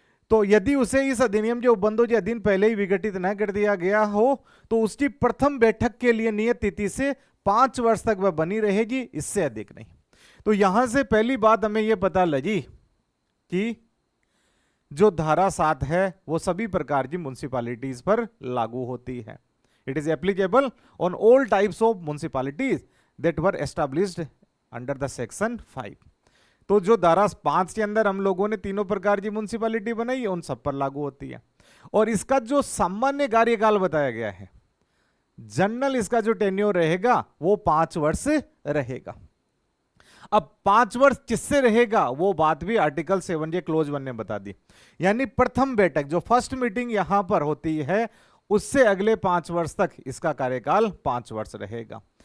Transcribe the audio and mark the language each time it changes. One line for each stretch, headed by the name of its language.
Hindi: तो यदि उसे इस अधिनियम के उपबंधों के अधीन पहले ही विघटित न कर दिया गया हो तो उसकी प्रथम बैठक के लिए नियत तिथि से 5 वर्ष तक वह बनी रहेगी, इससे अधिक नहीं। तो यहां से पहली बात हमें यह पता लगी कि जो धारा 7 है वो सभी प्रकार की म्युनिसिपैलिटीज पर लागू होती है।
English: It is applicable on all types of municipalities that were established under the section 5।
Hindi: तो जो धारा 5 के अंदर हम लोगों ने तीनों प्रकार की म्युनिसिपैलिटी बनाई है उन सब पर लागू होती है। और इसका जो सामान्य कार्यकाल बताया गया है, जनरल इसका जो टेन्योर रहेगा वो 5 वर्ष रहेगा। अब 5 वर्ष किससे रहेगा वो बात भी आर्टिकल 7 के क्लोज 1 ने बता दी, यानी प्रथम बैठक जो फर्स्ट मीटिंग यहां पर होती है उससे अगले 5 वर्ष तक इसका कार्यकाल 5 वर्ष रहेगा।